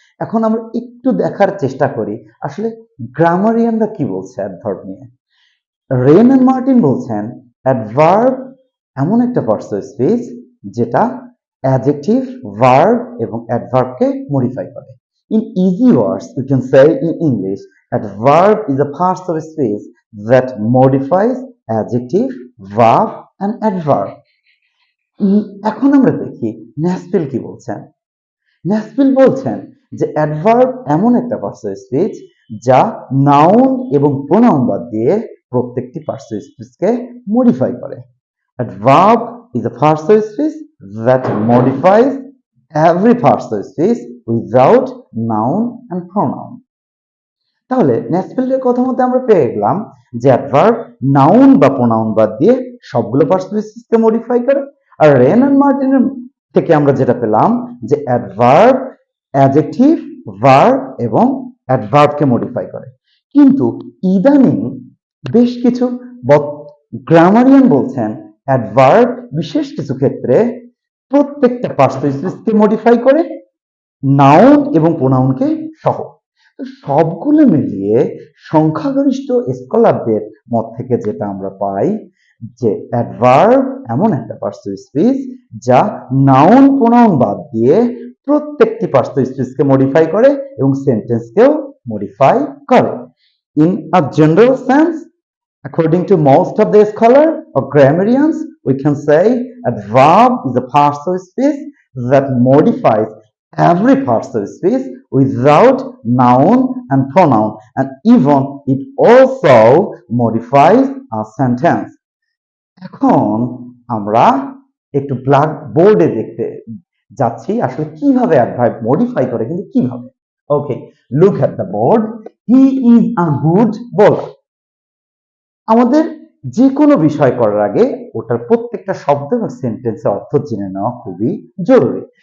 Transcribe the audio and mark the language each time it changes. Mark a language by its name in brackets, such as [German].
[Bangla] এখন আমরা একটু দেখার চেষ্টা করি আসলে গ্রামারিয়ানরা কি বলছে অ্যাডভার্ব নিয়ে। রেন এন্ড মার্টিন বলছেন অ্যাডভার্ব এমন একটা পার্টস অফ স্পিচ যেটা অ্যাডজেক্টিভ, ভার্ব এবং অ্যাডভার্বকে মডিফাই করে। [English] In easy words, we can say in English, adverb is a part of speech that modifies adjective, verb and adverb. [Bangla] এখন আমরা দেখি ন্যাসফিল কি বলছেন। ন্যাসফিল বলছেন যে অ্যাডভার্ব এমন একটা পার্টস অফ স্পিচ যা নাউন এবং প্রোনাউন বাদ দিয়ে প্রত্যেকটি পার্টস অফ স্পিচকে মডিফাই করে। [English] Adverb is a part of speech that modifies every part of speech without noun and pronoun. [Bangla] তাহলে ন্যাসফিল্ডের কথা মধ্যে আমরা পেয়ে গেলাম যে অ্যাডভার্ব নাউন বা প্রোনাউন বাদ দিয়ে সবগুলো পার্টস অফ স্পিচকে মডিফাই করে। আর রেন এন্ড মার্টিনের থেকে আমরা যেটা পেলাম যে অ্যাডভার্ব অ্যাডজেক্টিভ, ভার্ব এবং অ্যাডভার্বকে মডিফাই করে। কিন্তু ইদানিং বেশ কিছু গ্রামারিয়ান বলছেন অ্যাডভার্ব বিশেষ কিছু ক্ষেত্রে প্রত্যেকটা পার্টস অফ স্পিচকে মডিফাই করে, নাউন এবং প্রোনাউনকে সহ। তো সবগুলো মিলিয়ে সংখ্যাগরিষ্ঠ স্কলারদের মত থেকে যেটা আমরা পাই যে অ্যাডভার্ব এমন একটা পার্টস অফ স্পিচ যা নাউন প্রোনাউন বাদ দিয়ে প্রত্যেকটি পার্টস অফ স্পিচকে মডিফাই করে এবং সেন্টেন্সকেও মডিফাই করে। [English] In a general sense, according to most of the scholar or grammarians, we can say adverb is a part of speech that modifies every part of speech without noun and pronoun, and even it also modifies a sentence. [Bangla] এখন আমরা একটু black বোর্ডে দেখতে যাচ্ছি আসলে কিভাবে adverb modify করে, কিন্তু কিভাবে। [English] Okay, look at the board. He is a good bowler. [Bangla] আমাদের যে কোনো বিষয় করার আগে ওটার প্রত্যেকটা শব্দ এবং সেন্টেন্সের অর্থ জেনে নেওয়া খুবই জরুরি।